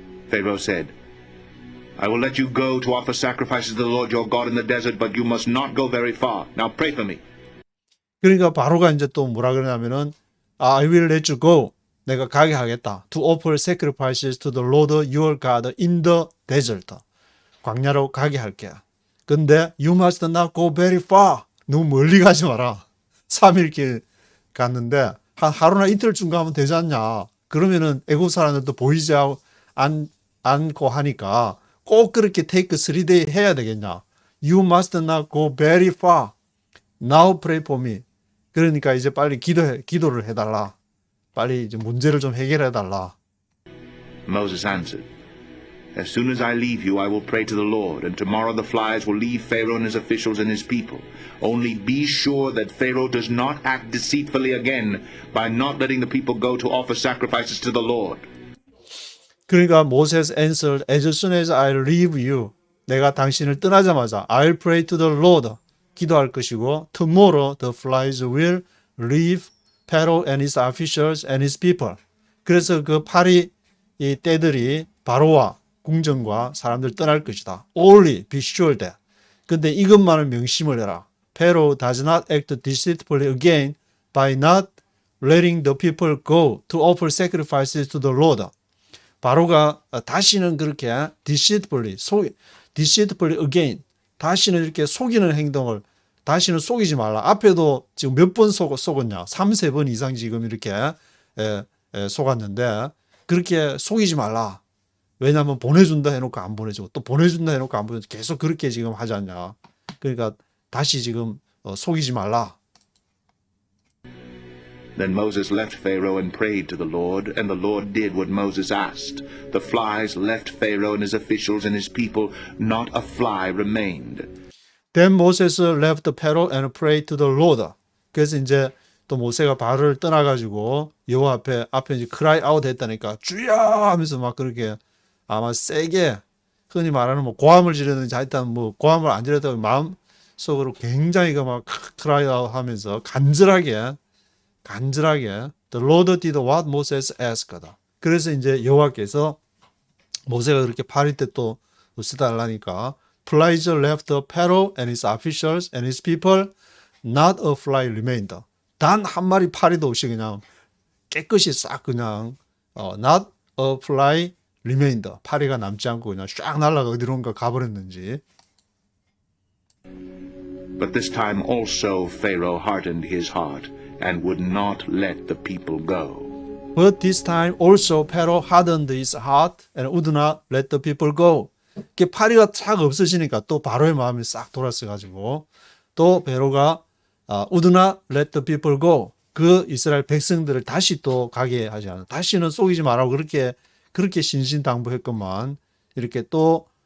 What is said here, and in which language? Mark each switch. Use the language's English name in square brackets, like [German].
[English] Pharaoh said, I will let you go to offer sacrifices to the Lord your God in the desert, but you must not go very far. Now pray for me. [Korean] 그러니까 바로가 이제 또 뭐라 그러냐면은 [English] I will let you go. [Korean] 내가 가게 하겠다. [English] To offer sacrifices to the Lord your God in the desert. [Korean] 광야로 가게 할게. [English] 근데 you must not go very far. [Korean] 너무 멀리 가지 마라. 3일 길 갔는데 한 하루나 이틀쯤 가면 되지 않냐. 그러면은 애국 사람들도 보이지 않고 하니까 꼭 그렇게 take 3-day 해야 되겠냐. [English] You must not go very far. Now pray for me. [Korean] 그러니까 이제 빨리 기도를 해달라. 빨리 이제 문제를 좀 해결해달라. [English] Moses answered, As soon as I leave you, I will pray to the Lord, and tomorrow the flies will leave Pharaoh and his officials and his people. Only be sure that Pharaoh does not act deceitfully again by not letting the people go to offer sacrifices to the Lord. 그러니까 Moses answered, As soon as I leave you, [Korean] 내가 당신을 떠나자마자 [English] I'll pray to the Lord, [Korean] 기도할 것이고 [English] tomorrow the flies will leave Pharaoh and his officials and his people. [Korean] 그래서 그 파리 이 떼들이 바로와 궁정과 사람들 떠날 것이다. [English] Only be sure that. [Korean] 근데 이것만을 명심을 해라. [English] Pharaoh does not act deceitfully again by not letting the people go to offer sacrifices to the Lord. [Korean] 바로가 다시는 그렇게 [English] deceitfully again [Korean] 다시는 이렇게 속이는 행동을 다시는 속이지 말라. 앞에도 지금 몇 번 속았냐? 3-4번 이상 지금 이렇게 속았는데 그렇게 속이지 말라. 왜냐하면 보내준다 해놓고 안 보내주고 또 보내준다 해놓고 안 보내주고 계속 그렇게 지금 하지 않냐. 그러니까 다시 지금 속이지 말라. [English] Then Moses left Pharaoh and prayed to the Lord, and the Lord did what Moses asked. The flies left Pharaoh and his officials and his people, not a fly remained. Then Moses left Pharaoh and prayed to the Lord. [Korean] 그래서 이제 또 모세가 바로를 떠나가지고 여호와 앞에 이제 cry out 했다니까 주여 하면서 막 그렇게 아마 세게 흔히 말하는 뭐 고함을 지르든지 하여튼 뭐 고함을 안 지르다가 마음속으로 굉장히 막 cry out 하면서 간절하게 [English] The Lord did what Moses asked. [Korean] 그래서 이제 여호와께서 모세가 그렇게 파리 때 또 쓰달라니까 [English] Flies left Pharaoh and his officials and his people, not a fly remained. [Korean] 단 한 마리 파리도 없이 그냥 깨끗이 싹 그냥 [English] not a fly remained. [Korean] 파리가 남지 않고 그냥 쫙 날아가 어디론가 가버렸는지. [English] But this time also Pharaoh hardened his heart and would not let the people go. But this time also Pharaoh hardened his heart and would not let the people go. [Korean] 이렇게 파리가 싹 없어지니까 또 바로의 마음이 싹 돌아서가지고 또 베로가 [English] would not let the people go. [Korean] 그 이스라엘 백성들을 다시 또 가게 하지 않아. 다시는 속이지 말라고 그렇게 신신당부했건만 이렇게 또